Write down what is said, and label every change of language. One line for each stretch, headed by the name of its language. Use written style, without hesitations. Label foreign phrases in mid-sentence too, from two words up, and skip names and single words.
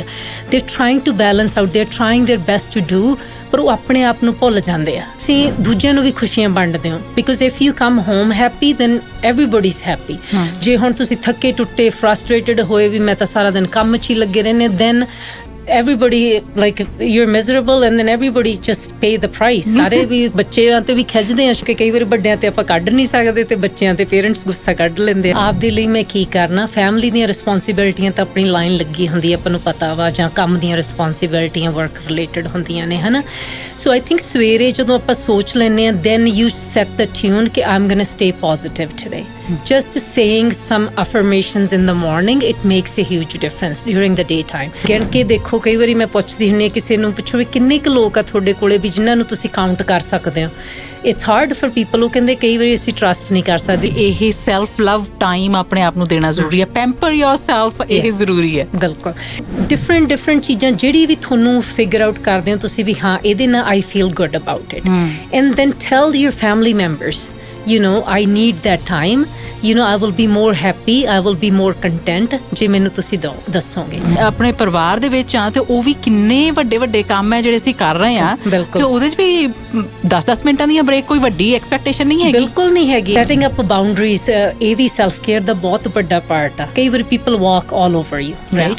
English: They trying to balance out, they trying their best to do,
Punjabi: ਪਰ ਉਹ ਆਪਣੇ ਆਪ ਨੂੰ ਭੁੱਲ ਜਾਂਦੇ ਆ। ਤੁਸੀਂ ਦੂਜਿਆਂ ਨੂੰ ਵੀ ਖੁਸ਼ੀਆਂ ਵੰਡਦੇ ਹੋ,
English: because if you come home happy then everybody is happy.
Punjabi: ਜੇ ਹੁਣ ਤੁਸੀਂ ਥੱਕੇ ਟੁੱਟੇ ਫਰਸਟ੍ਰੇਟਡ ਹੋਏ ਵੀ ਮੈਂ ਤਾਂ ਸਾਰਾ ਦਿਨ ਕੰਮ 'ਚ ਹੀ ਲੱਗੇ ਰਹਿੰਦੇ,
English: ਦੈਨ everybody like you're miserable and then everybody just pay the price।
Punjabi: ਸਾਰੇ ਵੀ ਬੱਚਿਆਂ ਤੇ ਵੀ ਖਿੱਚਦੇ ਆ ਕਿ ਕਈ ਵਾਰੀ ਵੱਡਿਆਂ ਤੇ ਆਪਾਂ ਕੱਢ ਨਹੀਂ ਸਕਦੇ ਤੇ ਬੱਚਿਆਂ ਤੇ ਪੇਰੈਂਟਸ ਗੁੱਸਾ ਕੱਢ ਲੈਂਦੇ ਆ। ਆਪਦੇ ਲਈ ਮੈਂ ਕੀ ਕਰਨਾ, ਫੈਮਿਲੀ ਦੀਆਂ ਰਿਸਪੌਂਸਿਬਿਲਟੀਆਂ ਤਾਂ ਆਪਣੀ ਲਾਈਨ ਲੱਗੀ ਹੁੰਦੀ ਆਪਾਂ ਨੂੰ ਪਤਾ ਵਾ, ਜਾਂ ਕੰਮ ਦੀਆਂ ਰਿਸਪੌਂਸਿਬਿਲਟੀਆਂ
English: work related
Punjabi: ਹੁੰਦੀਆਂ ਨੇ, ਹਨਾ।
English: so I think
Punjabi: ਸਵੇਰੇ ਜਦੋਂ ਆਪਾਂ ਸੋਚ ਲੈਂਦੇ ਆ,
English: then you set the tune ਕਿ I'm gonna stay positive today। Just saying some affirmations in the morning, it makes a huge difference during the daytime।
Punjabi: ਕਹਿ ਕੇ ਦੇਖੋ, ਕਈ ਵਾਰੀ ਮੈਂ ਪੁੱਛਦੀ ਹੁੰਦੀ ਹਾਂ ਕਿਸੇ ਨੂੰ, ਪੁੱਛੋ ਵੀ ਕਿੰਨੇ ਕੁ ਲੋਕ ਆ ਤੁਹਾਡੇ ਕੋਲੇ ਵੀ ਜਿਨ੍ਹਾਂ ਨੂੰ ਤੁਸੀਂ ਕਾਊਂਟ ਕਰ ਸਕਦੇ ਹੋ।
English: It's hard for people.
Punjabi: ਉਹ ਕਹਿੰਦੇ ਕਈ ਵਾਰੀ ਅਸੀਂ ਟਰਸਟ ਨਹੀਂ ਕਰ ਸਕਦੇ। ਇਹ
English: self love time
Punjabi: ਆਪਣੇ ਆਪ ਨੂੰ ਦੇਣਾ ਜ਼ਰੂਰੀ ਹੈ,
English: pamper yourself,
Punjabi: ਇਹ ਜ਼ਰੂਰੀ ਹੈ। ਬਿਲਕੁਲ। ਡਿਫਰੈਂਟ ਚੀਜ਼ਾਂ ਜਿਹੜੀ ਵੀ ਤੁਹਾਨੂੰ
English: figure out
Punjabi: ਕਰਦੇ ਹੋ ਤੁਸੀਂ ਵੀ, ਹਾਂ ਇਹਦੇ ਨਾਲ
English: I feel good about it, and then tell your family members, you know, I need that time, you know, I will be more happy, I will be more content
Punjabi: ਜੇ ਮੈਨੂੰ ਤੁਸੀਂ ਦੱਸੋਗੇ। ਆਪਣੇ ਪਰਿਵਾਰ ਦੇ ਵਿੱਚ ਆ ਤੇ ਉਹ ਵੀ ਕਿੰਨੇ ਵੱਡੇ ਕੰਮ ਹੈ ਜਿਹੜੇ ਅਸੀਂ ਕਰ ਰਹੇ ਆ, ਤੇ ਉਹਦੇ 'ਚ ਵੀ 10-10 ਮਿੰਟਾਂ ਦੀਆਂ ਬ੍ਰੇਕ ਕੋਈ ਵੱਡੀ ਐਕਸਪੈਕਟੇਸ਼ਨ ਨਹੀਂ ਹੈਗੀ, ਬਿਲਕੁਲ ਨਹੀਂ ਹੈਗੀ।
English: setting up boundaries,
Punjabi: ਇਹ ਵੀ
English: self care
Punjabi: ਦਾ ਬਹੁਤ ਵੱਡਾ ਪਾਰਟ ਆ। ਕਈ ਵਾਰੀ
English: people walk all over you, right?